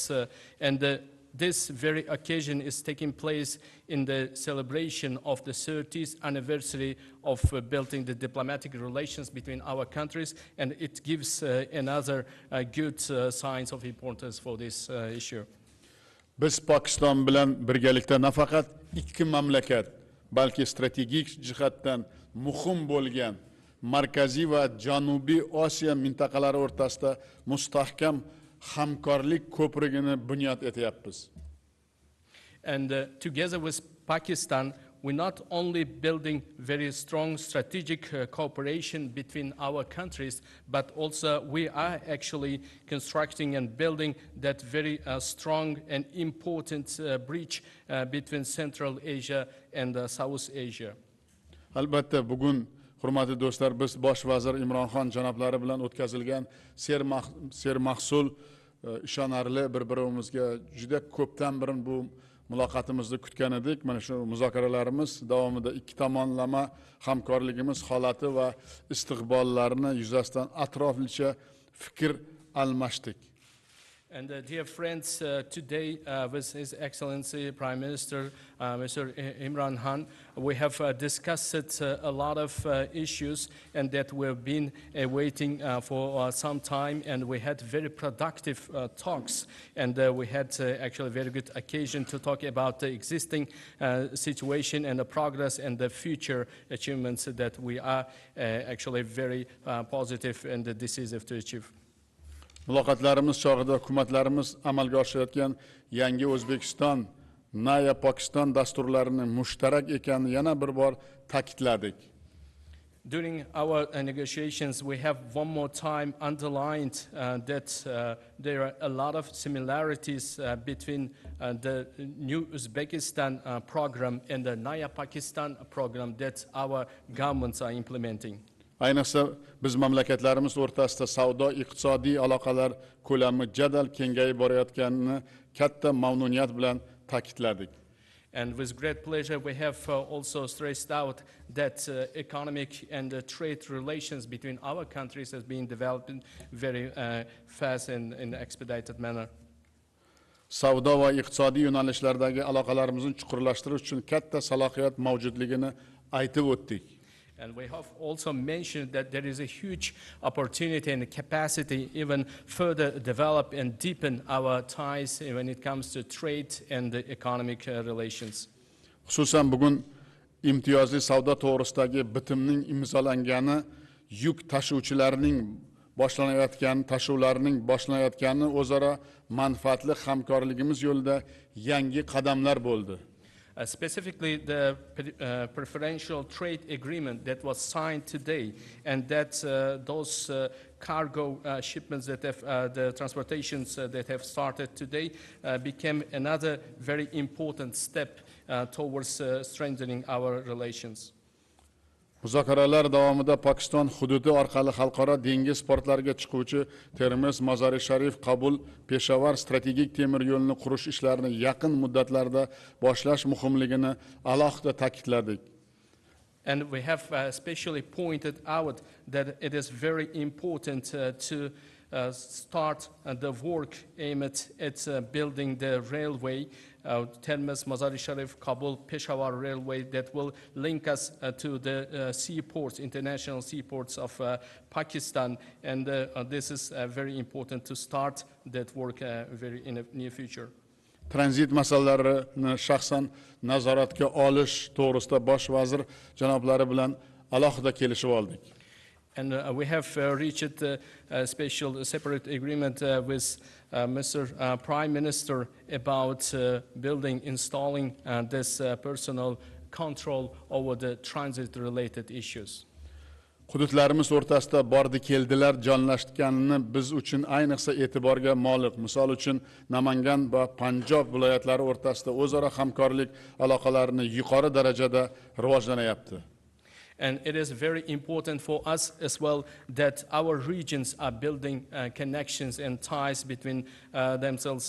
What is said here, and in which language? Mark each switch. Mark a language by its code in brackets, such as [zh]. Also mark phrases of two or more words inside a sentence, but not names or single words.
[en] This very occasion is taking place in the celebration of the 30th anniversary of building the diplomatic relations between our countries, and it gives another good signs of importance for this issue. [uz] Biz Pokiston bilan birgalikda nafaqat ikki mamlakat, balki strategik jihatdan muhim bo'lgan Markaziy va Janubiy Osiyo mintaqalari o'rtasida mustahkam hamkorlik ko'prigini bunyod etyapmiz. [en] And together with Pakistan, we're not only building very strong strategic cooperation between our countries, but also we are actually constructing and building that very strong and important bridge between Central Asia and South Asia. [uz] Albatta bugun hurmatli do'stlar, biz bosh vazir Imron janoblari bilan o'tkazilgan sermahsul ishonarli bir-birimizga juda ko'pdan burun bu muloqotimizni kutgan edik. Mana shu muzokaralarimiz davomida ikki tomonlama hamkorligimiz holati va istiqbollarini yuzasidan atroflicha fikr almashdik. [en] And dear friends, today with His Excellency Prime Minister Mr. Imran, we have discussed a lot of issues and that we've been waiting for some time, and we had very productive talks, and we had actually a very good occasion to talk about the existing situation and the progress and the future achievements that we are actually very positive and decisive to achieve. [uz] Muloqotlarimiz chog'ida hukumatlarimiz amalga oshirayotgan yangi O'zbekiston, Na'ya Pokiston dasturlarining mushtarak ekanini yana bir bor ta'kidladik. [en] During our negotiations, we have one more time underlined that there are a lot of similarities between the new Uzbekistan program and the Na'ya Pakistan program that our governments are implementing. [uz] Ayniqsa biz mamlakatlarimiz o'rtasida savdo-iqtisodiy aloqalar ko'lami jadal kengayib borayotganini katta mamnuniyat bilan ta'kidladik. [en] And with great pleasure, we have also stressed out that economic and trade relations between our countries has been developing very fast and in an expedited manner. [uz] Savdo va iqtisodiy yo'nalishlardagi aloqalarimizni chuqurlashtirish uchun katta salohiyat mavjudligini aytib o'tdik. [en] And we have also mentioned that there is a huge opportunity and capacity even further develop and deepen our ties when it comes to trade and economic relations. [uz] Xususan bugun imtiyozli savdo to'g'risidagi bitimning imzolangani yuk tashuvchilarining tashuvlarining boshlanayotgani o'zaro manfaatli hamkorligimiz yo'lida yangi qadamlar bo'ldi. [en] Specifically, the preferential trade agreement that was signed today, and that those cargo shipments that have, the transportations that have started today became another very important step towards strengthening our relations. [uz] Muzokaralar davomida Pokiston hududi orqali xalqaro dengiz portlariga chiquvchi Termiz, Mozori Sharif, Qabul, Peshawar strategik temir yo'lini qurish ishlarini yaqin muddatlarda boshlash muhimligini alohida ta'kidladik. [en] And we have especially pointed out that it is very important to start the work aimed at building the railway, Termez, Mazar-i-Sharif, Kabul, Peshawar railway that will link us to the seaports, international seaports of Pakistan. And this is very important to start that work in the near future. [uz] Tranzit masalalarini shaxsan nazoratga olish to'g'risida bosh vazir janoblari bilan alohida kelishib oldik. [en] And we have reached a special separate agreement with Mr. Prime Minister about installing this personal control over the transit-related issues. [uz] Hududlarimiz o'rtasida bordi keldilar jonlashganini biz uchun ayniqsa e'tiborga molik. Misol uchun Namangan va Panjob viloyatlari o'rtasida o'zaro hamkorlik aloqalarini yuqori darajada rivojlanyapti. [en] And it is very important for us as well that our regions are building connections and ties between themselves.